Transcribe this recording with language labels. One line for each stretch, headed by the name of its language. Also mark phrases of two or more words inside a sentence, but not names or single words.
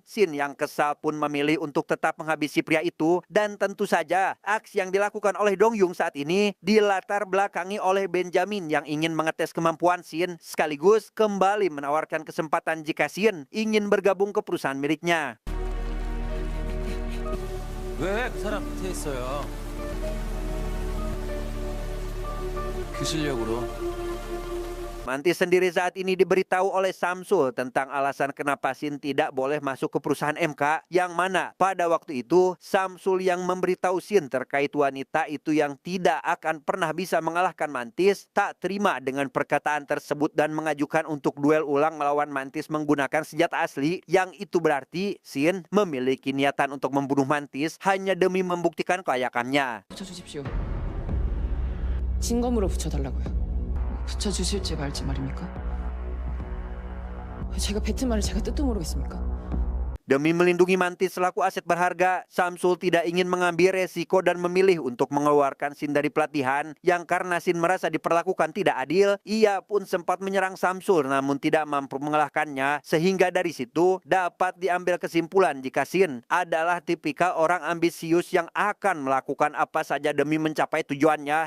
Indonesian: Sin yang kesal pun memilih untuk tetap menghabisi pria itu. Dan tentu saja, aksi yang dilakukan oleh Dong Yung saat ini dilatar belakangi oleh Benjamin yang ingin mengetes kemampuan Sin, sekaligus kembali menawarkan kesempatan jika Sin ingin bergabung ke perusahaan miliknya.
Korean: 왜 그 사람 밑에 있어요? 그 실력으로
Indonesian: Mantis sendiri saat ini diberitahu oleh Samsul tentang alasan kenapa Sin tidak boleh masuk ke perusahaan MK, yang mana pada waktu itu Samsul yang memberitahu Sin terkait wanita itu yang tidak akan pernah bisa mengalahkan Mantis tak terima dengan perkataan tersebut dan mengajukan untuk duel ulang melawan Mantis menggunakan senjata asli, yang itu berarti Sin memiliki niatan untuk membunuh Mantis hanya demi membuktikan kelayakannya.
Korean: 붙여주십시오. 진검으로 붙여달라고요. 붙여주실지 말지 말입니까? 제가 뱉은 말을 제가 뜻도 모르겠습니까?
Indonesian: Demi melindungi Mantis selaku aset berharga, Samsul tidak ingin mengambil resiko dan memilih untuk mengeluarkan Sin dari pelatihan, yang karena Sin merasa diperlakukan tidak adil, ia pun sempat menyerang Samsul namun tidak mampu mengalahkannya, sehingga dari situ dapat diambil kesimpulan jika Sin adalah tipikal orang ambisius yang akan melakukan apa saja demi mencapai tujuannya.